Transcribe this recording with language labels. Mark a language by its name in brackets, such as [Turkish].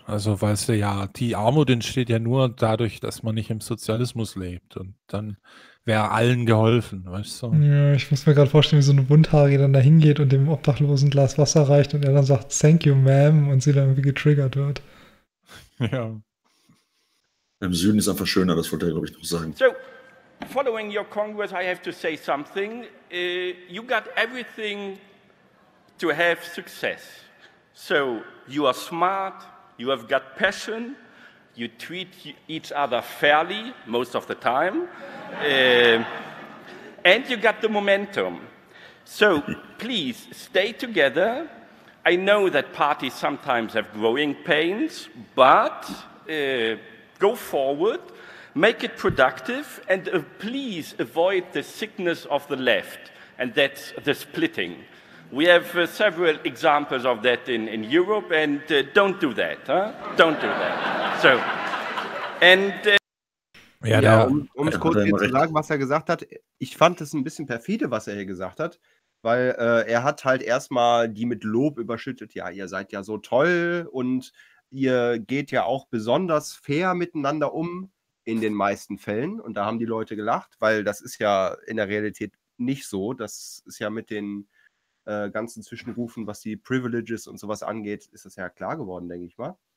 [German] Also, weißt du, ja, die Armut entsteht ja nur dadurch, dass man nicht im Sozialismus lebt. Und dann wäre allen geholfen, weißt du? Ja, ich muss mir gerade vorstellen, wie so eine Bunthaarige dann da hingeht und dem Obdachlosen ein Glas Wasser reicht und er dann sagt, [English] thank you, ma'am, [German] und sie dann irgendwie getriggert wird. Ja. Im Süden ist einfach schöner, das wollte er, glaube ich, noch sagen. [English] So, following your Congress, I have to say something. You got everything to have success. So, you are smart, you have got passion, you treat each other fairly, most of the time, and you got the momentum. So, please, stay together. I know that parties sometimes have growing pains, but go forward, make it productive, and please avoid the sickness of the left, and that's the splitting. We have several examples of that in Europe, and don't do that, huh? Don't do that. So, and... [German] Um es kurz hier zu sagen, was er gesagt hat, ich fand es ein bisschen perfide, was er hier gesagt hat, weil er hat halt erstmal die mit Lob überschüttet, ja, ihr seid ja so toll und ihr geht ja auch besonders fair miteinander um, in den meisten Fällen, und da haben die Leute gelacht, weil das ist ja in der Realität nicht so, das ist ja mit den ganzen Zwischenrufen, was die Privileges und sowas angeht, ist das ja klar geworden, denke ich mal.